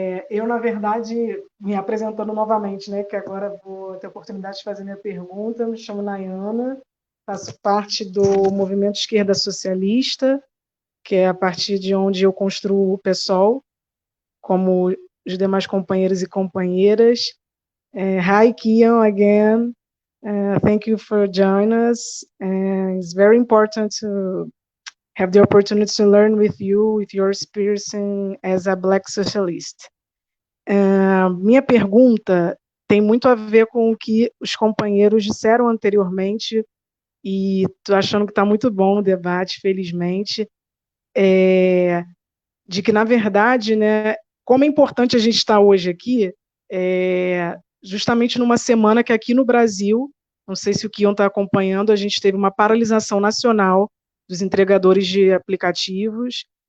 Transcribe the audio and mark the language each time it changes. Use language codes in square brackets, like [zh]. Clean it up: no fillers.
[pt] Eu, na verdade, me apresentando novamente, né, que agora vou ter a oportunidade de fazer minha pergunta. Me chamo Nayana, faço parte do Movimento Esquerda Socialista, que é a partir de onde eu construo o PSOL, como os demais companheiros e companheiras. [en] Hi, Kian, again. Thank you for joining us. It's very important to have the opportunity to learn with you, with your experience as a Black socialist. [pt] Minha pergunta tem muito a ver com o que os companheiros disseram anteriormente, e estou achando que está muito bom o debate, felizmente, de que, na verdade, né, como é importante a gente estar hoje aqui, justamente numa semana que aqui no Brasil, não sei se o Kion está acompanhando, a gente teve uma paralisação nacional dos entregadores de aplicativos,